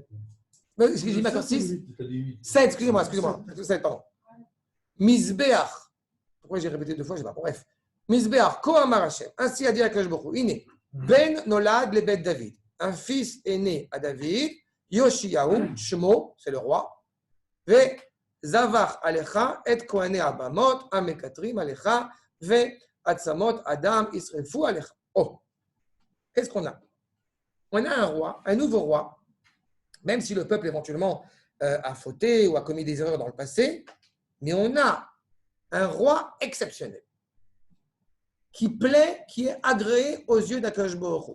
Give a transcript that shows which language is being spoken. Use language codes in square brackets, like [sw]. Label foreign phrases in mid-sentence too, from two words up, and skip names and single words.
[fr] Excusez-moi, d'accord, 6 7, excusez-moi, 7, pardon. Mizbeach, pourquoi j'ai répété 2 fois, je ne sais pas, bref. [he] מזבח, כה אמר השם, [fr] ainsi a dit [he] הקדוש ברוך הוא, הנה בן נולד לבית דוד, [fr] un fils est né à David, [he] יאשיהו שמו, [fr] c'est le roi, [he] וזבח עליך את כהני הבמות המקטרים עליך ועצמות אדם ישרפו עליך. [fr] Oh, qu'est-ce qu'on a? On a un roi, un nouveau roi, même si le peuple éventuellement a fauté ou a commis des erreurs dans le passé, mais on a un roi exceptionnel qui plaît, qui est agréé aux yeux d' [he] הקדוש ברוך הוא.